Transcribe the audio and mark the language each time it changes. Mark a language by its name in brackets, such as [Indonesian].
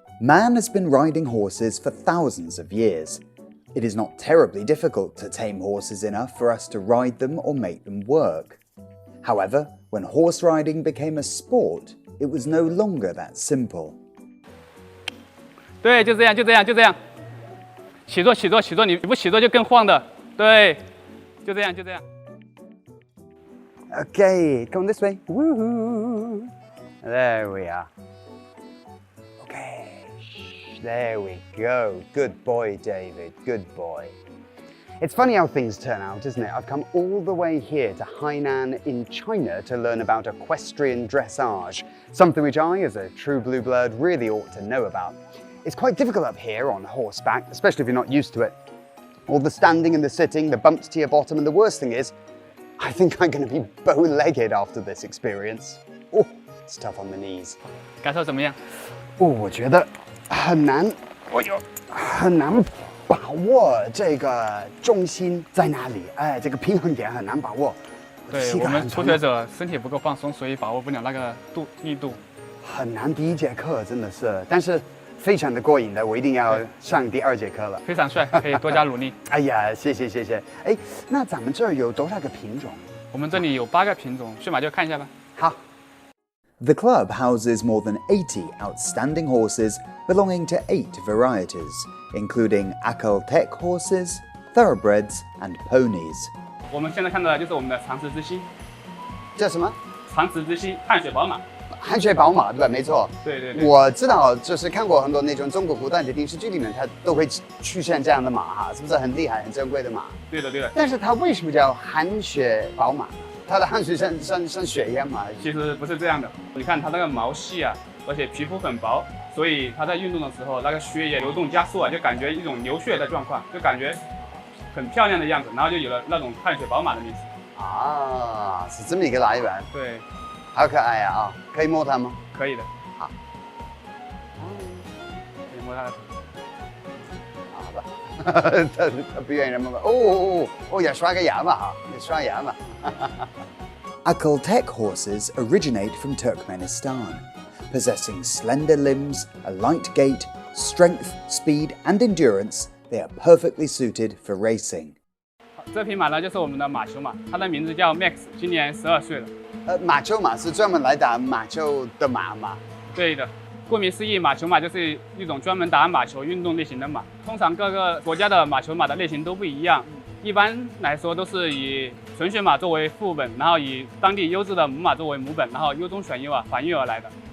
[English] Man has been riding horses for thousands of years. It is not terribly difficult to tame horses enough for us to ride them or make them work. However, when horse riding became a sport, it was no longer that simple. [Chinese] 对，就这样。起坐，你不起坐就更晃的。对，就这样。 [English] Okay, come this way. Woohoo! There we are. Okay, there we go. Good boy, David. Good boy. It's funny how things turn out, isn't it? I've come all the way here to Hainan in China to learn about equestrian dressage, something which I, as a true blue blood, really ought to know about. It's quite difficult up here on horseback, especially if you're not used to it. All the standing and the sitting, the bumps to your bottom, and the worst thing is, I think I'm going to be bow-legged after this experience. Oh, it's tough on the knees. [Chinese] 感受怎么样？我觉得很难，很难把握这个重心在哪里，这个平衡点很难把握。对，我们初学者身体不够放松，所以把握不了那个力度。很难，第一节课真的是，但是非常的过瘾的，我一定要上第2节课了。非常帅，可以多加努力。哎呀，谢谢。哎，那咱们这儿有多少个品种？我们这里有8个品种，去马厩看一下吧。好。 [English] The club houses more than 80 outstanding horses belonging to 8 varieties, including Akaltek horses, thoroughbreds, and ponies. [Chinese] 我们现在看到的就是我们的长池之星。叫什么？长池之星，汗血宝马。汗血宝马，对吧？没错。对。我知道，就是看过很多那种中国古代的电视剧里面，它都会出现这样的马哈，是不是很厉害、很珍贵的马？对的。但是它为什么叫汗血宝马？它的汗水像血一样嘛？其实不是这样的，你看它那个毛细啊，而且皮肤很薄，所以它在运动的时候，那个血液流动加速啊，就感觉一种流血的状况，就感觉很漂亮的样子，然后就有了那种汗血宝马的名字。啊，是这么一个来源。对，好可爱呀！可以摸它吗？可以的。好。可以摸它的头。好吧。他不愿意摸吧？也刷个牙嘛哈，也刷牙嘛。 [English] Akaltek horses originate from Turkmenistan. Possessing slender limbs, a light gait, strength, speed, and endurance, they are perfectly suited for racing. [Chinese] 这匹马呢，就是我们的马球马，它的名字叫 Max， 今年12岁了。马球马是专门来打马球的马吗？对的。顾名思义，马球马就是一种专门打马球运动类型的马。通常各个国家的马球马的类型都不一样，一般来说都是以纯血马作为副本，然后以当地优质的母马作为母本，然后优中选优啊，繁育而来的。